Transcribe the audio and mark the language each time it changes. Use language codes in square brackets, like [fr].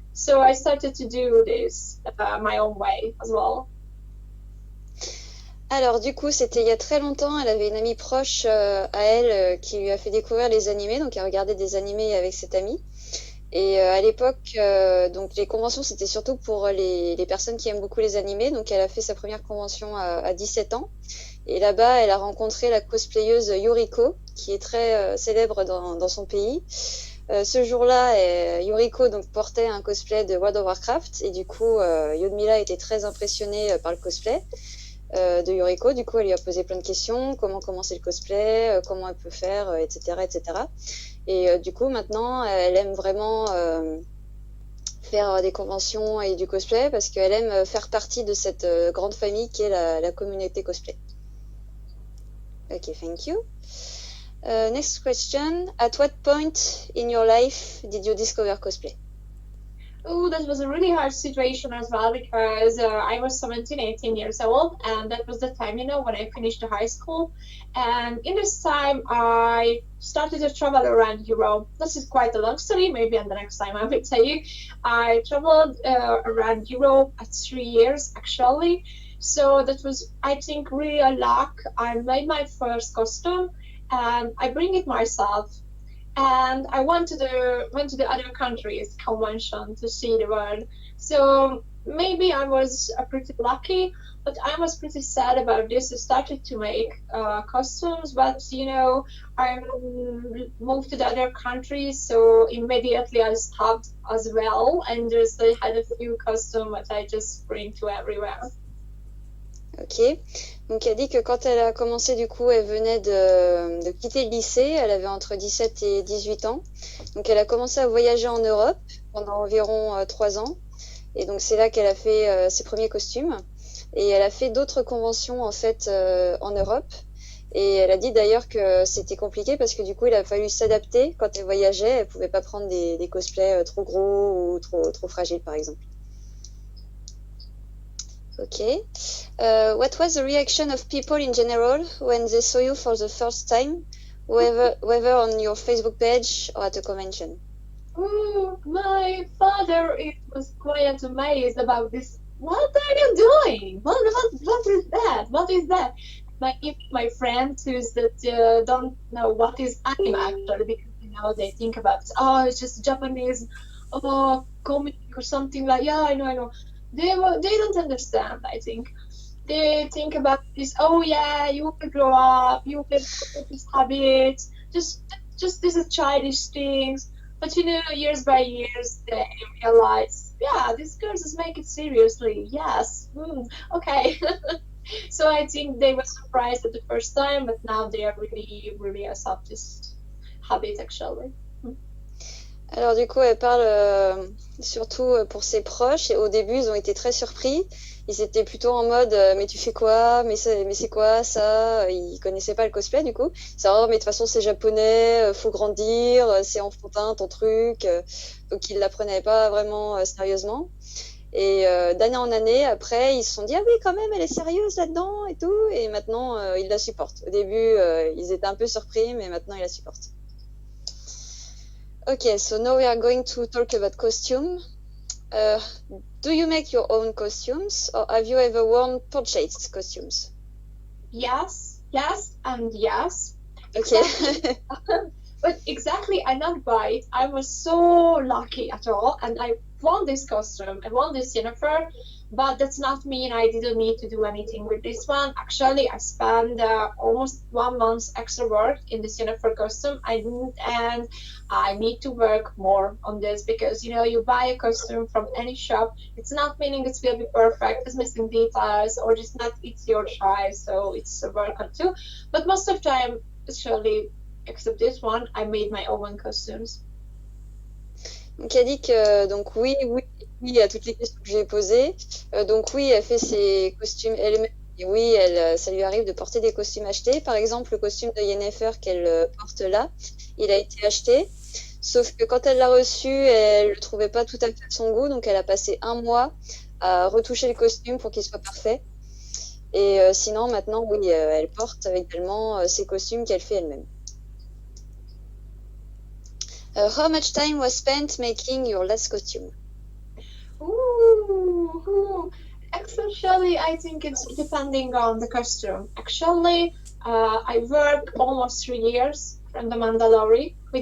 [en] So I started to do this my own way as well. [fr] Alors du coup, c'était il y a très longtemps, elle avait une amie proche à elle qui lui a fait découvrir les animés, donc elle regardait des animés avec cette amie. Et à l'époque, donc les conventions, c'était surtout pour les personnes qui aiment beaucoup les animés, donc elle a fait sa première convention à 17 ans. Et là-bas, elle a rencontré la cosplayeuse Yuriko, qui est très célèbre dans son pays. Ce jour-là, Yuriko donc, portait un cosplay de World of Warcraft, et du coup, Yudmila était très impressionnée par le cosplay de Yuriko. Du coup, elle lui a posé plein de questions, comment commencer le cosplay, comment elle peut faire, etc., etc. Et du coup, maintenant, elle aime vraiment faire des conventions et du cosplay parce qu'elle aime faire partie de cette grande famille qui est la communauté cosplay. [en] Ok, thank you. Next question. At what point in your life did you discover cosplay? Oh, that was a really hard situation as well because I was 17, 18 years old, and that was the time, when I finished the high school. And in this time, I started to travel around Europe. This is quite a long story. Maybe on the next time I will tell you. I traveled around Europe at 3 years actually. So that was, I think, really a luck. I made my first costume, and I bring it myself, and I went to the other countries convention to see the world. So maybe I was pretty lucky, but I was pretty sad about this. I started to make costumes, but I moved to the other countries, so immediately I stopped as well, and just I had a few costumes that I just bring to everywhere. Ok. [fr] Donc elle dit que quand elle a commencé, du coup, elle venait de quitter le lycée, elle avait entre 17 et 18 ans. Donc elle a commencé à voyager en Europe pendant environ 3 ans. Et donc c'est là qu'elle a fait ses premiers costumes. Et elle a fait d'autres conventions en fait en Europe. Et elle a dit d'ailleurs que c'était compliqué parce que du coup il a fallu s'adapter quand elle voyageait. Elle pouvait pas prendre des cosplays trop gros ou trop fragiles par exemple. [en] Okay. What was the reaction of people in general when they saw you for the first time, whether on your Facebook page or at a convention? Oh, my father was quite amazed about this. What are you doing? What is that? What is that? My friends that don't know what is anime actually, because they think about, oh, it's just Japanese comic or something like, yeah, I know. They don't understand, I think. They think about this, oh yeah, you will grow up, you will get this habit, just this is childish things. But years by years, they realize, yeah, these girls just make it seriously. Yes, okay. So I think they were surprised at the first time, but now they are really, really accept this habit actually. [fr] Alors du coup, elle parle surtout pour ses proches. Et au début, ils ont été très surpris. Ils étaient plutôt en mode mais tu fais quoi? Mais c'est quoi ça? Ils connaissaient pas le cosplay du coup. C'est mais de toute façon c'est japonais, faut grandir, c'est enfantin ton truc. Donc ils l'apprenaient pas vraiment sérieusement. Et d'année en année, après, ils se sont dit ah oui quand même elle est sérieuse là-dedans et tout. Et maintenant ils la supportent. Au début, ils étaient un peu surpris, mais maintenant ils la supportent. [en] Okay, so now we are going to talk about costume. Do you make your own costumes, or have you ever worn purchased costumes? Yes, and yes. Okay. Exactly. But exactly, I not buy it. I was so lucky at all, and I won this costume. I won this Jennifer, but that's not mean I didn't need to do anything with this one. Actually, I spent almost 1 month extra work in this Jennifer costume. And I need to work more on this because you buy a costume from any shop. It's not meaning it will be perfect. It's missing details or just not it's your size, so it's a work on too. But most of the time, actually, except this one, I made my own costumes. [fr] Donc elle dit que donc oui à toutes les questions que j'ai posées. Donc oui, elle fait ses costumes elle-même. Et oui, ça lui arrive de porter des costumes achetés. Par exemple, le costume de Yennefer qu'elle porte là, il a été acheté. Sauf que quand elle l'a reçu, elle le trouvait pas tout à fait de son goût. Donc elle a passé 1 mois à retoucher le costume pour qu'il soit parfait. Et sinon, maintenant, oui, elle porte également ses costumes qu'elle fait elle-même. [en] How much time was spent making your last costume? Ooh. Actually, I think it's depending on the costume. Actually, I worked almost 3 years from the Mandalorian.